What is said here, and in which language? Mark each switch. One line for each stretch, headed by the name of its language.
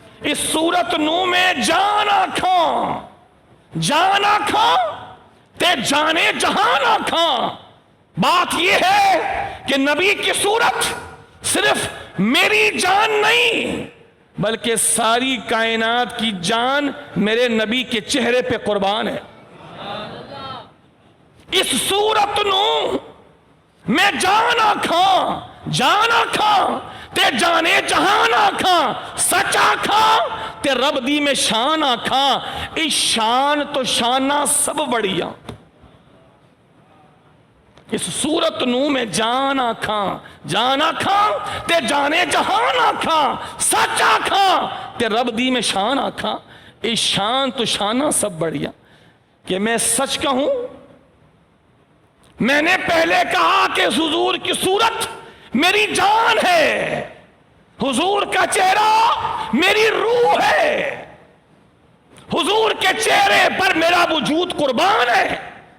Punjabi: اس صورت نو میں جان آکھاں، جان آکھاں تے جانے جہان آکھاں.
Urdu: بات یہ ہے کہ نبی کی صورت صرف میری جان نہیں بلکہ ساری کائنات کی جان میرے نبی کے چہرے پہ قربان ہے.
Punjabi: اس صورت نو میں جان آکھاں، جان آکھاں تے جانے جہان آکھاں، سچ آکھاں تے رب دی میں شان آکھاں. اس شان تو شانہ سب بڑیاں. اس صورت نو میں جان آکھاں، جان آکھاں تے جانے جہان آکھاں، سچ آکھاں تے رب دی میں شان آکھاں. اس شان تو شانہ سب بڑیاں.
Urdu: کہ میں سچ کہوں، میں نے پہلے کہا کہ حضور کی صورت میری جان ہے، حضور کا چہرہ میری روح ہے، حضور کے چہرے پر میرا وجود قربان ہے.